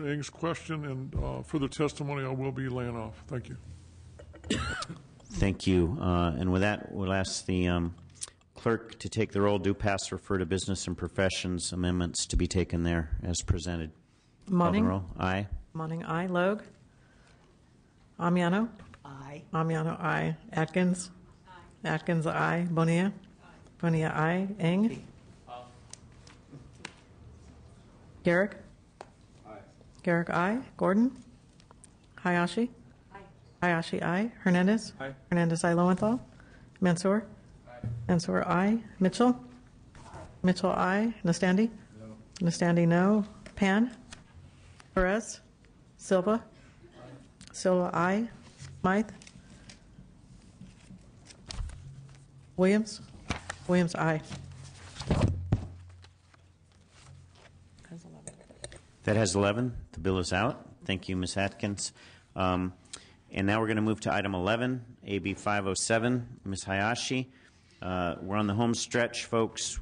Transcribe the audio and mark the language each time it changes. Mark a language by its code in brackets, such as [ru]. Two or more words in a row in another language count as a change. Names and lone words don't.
[en] Ng's question and further testimony, I will be laying off. Thank you. Thank you. And with that, we'll ask the clerk to take the roll. Do pass, refer to business and professions amendments to be taken there as presented. Monning. Call the roll. Aye. Monning, aye. Logue. Amiano. Aye. Amiano, aye. Atkins. Aye. Atkins, aye. Bonilla. Bonilla, aye. Ng. Garrick. Aye. Garrick, aye. Gordon. Hayashi. Aye. Hayashi, aye. Hernandez. Aye. Hernandez, aye. Lowenthal. Mansour. Aye. Mansour, aye. Mitchell. Aye. Mitchell, aye. Nastandi. No. Nastandi, no. Pan. Perez. Silva. Aye. Silva, aye. Smythe. Williams. Williams, aye. That has 11. The bill is out. Thank you, Ms. Atkins. And now we're going to move to item 11, AB 507. Ms. Hayashi. We're on the home stretch, folks.